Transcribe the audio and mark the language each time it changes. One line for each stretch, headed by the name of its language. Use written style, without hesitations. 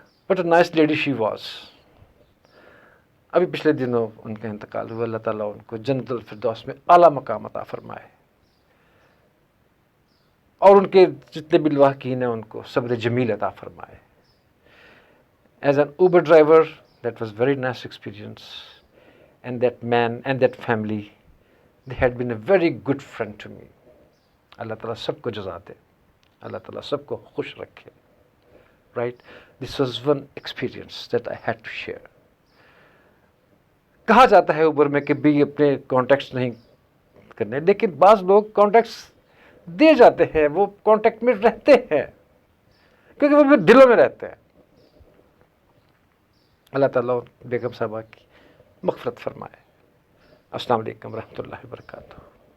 English: But a nice lady she was.
Urdu: ابھی پچھلے دنوں ان کا انتقال ہوا. اللہ تعالیٰ ان کو جنت الفردوس میں اعلیٰ مقام عطا فرمائے, اور ان کے جتنے بھی لواحقین ہیں ان کو صبر جمیل عطا فرمائے.
English: As an Uber driver, that was very nice experience, and that man and that family, they had been a very good friend to me.
Urdu: اللہ تعالیٰ سب کو جزا دے, اللہ تعالیٰ سب کو خوش رکھے,
English: right? This was one experience that I had to share.
Urdu: کہا جاتا ہے اوبر میں کہ بھی اپنے کانٹیکٹس نہیں کرنے, لیکن بعض لوگ کانٹیکٹس دے جاتے ہیں, وہ کانٹیکٹ میں رہتے ہیں کیونکہ وہ دلوں میں رہتے ہیں. اللہ تعالیٰ بیگم صاحبہ کی مغفرت فرمائے۔ السلام علیکم ورحمۃ اللہ وبرکاتہ۔